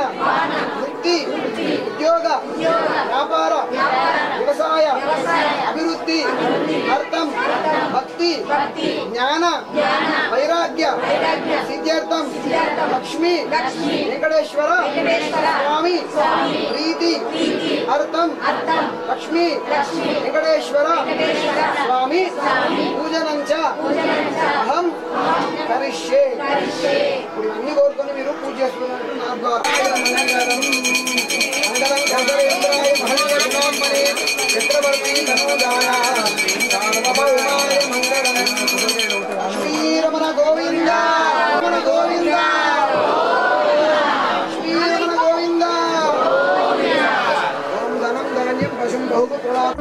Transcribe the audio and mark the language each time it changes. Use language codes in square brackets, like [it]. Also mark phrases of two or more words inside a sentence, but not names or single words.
[sa] वृत्ति उद्योग व्यापार व्यवसाय अभिवृद्धि अर्थम भक्ति ज्ञान वैराग्य सिद्ध्यर्थम लक्ष्मी वेंकटेश्वर स्वामी प्रीति अर्थम लक्ष्मी वेंकटेश्वर स्वामी पूजनंच अहम करिष्ये [te] इवన్నీ కోరుకొని మీరు పూజ చేసుకున్నట్టు నాకు [sa] మంగళం గంధరేంద్రాయ మహేంద్రాయ చక్రవర్తి తనోజాయ సార్వభౌమాయ మంగళం శ్రీరమణ గోవింద రమణ గోవింద శ్రీరమణ గోవింద ఓం ధనం ధాన్యం పశుం బహుపుత్రా